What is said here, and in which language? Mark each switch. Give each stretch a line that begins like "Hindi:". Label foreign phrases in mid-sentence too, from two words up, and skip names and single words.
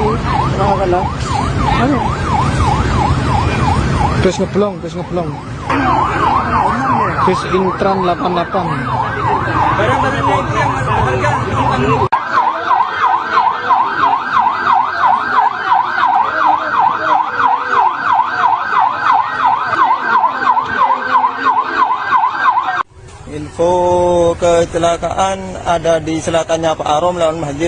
Indonesian: Kenapa kena? Anu. Bus ngeblong. Bus Intran 88. Info kecelakaan ada di selatannya Pak Arom lawan Masjid.